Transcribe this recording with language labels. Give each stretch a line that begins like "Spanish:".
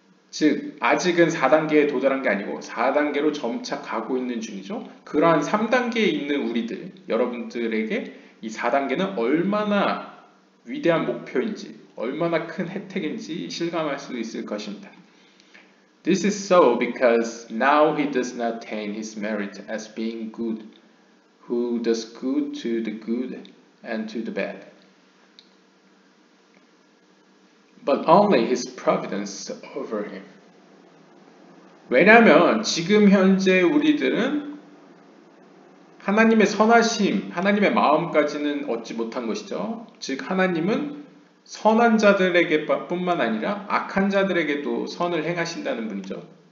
Korean: 즉 아직은 4단계에 도달한 게 아니고 4단계로 점차 가고 있는 중이죠. 그러한 3단계에 있는 우리들, 여러분들에게 이 4단계는 얼마나 위대한 목표인지, 얼마나 큰 혜택인지 실감할 수 있을 것입니다.
English: This is so because now he does not attain his merit as being good, who does good to the good and to the bad, but only his providence over him.
Korean: 왜냐하면 지금 현재 우리들은 하나님의 선하심, 하나님의 마음까지는 얻지 못한 것이죠. 즉 하나님은 선한 자들에게 뿐만 아니라 악한 자들에게도 선을 행하신다는 분이죠.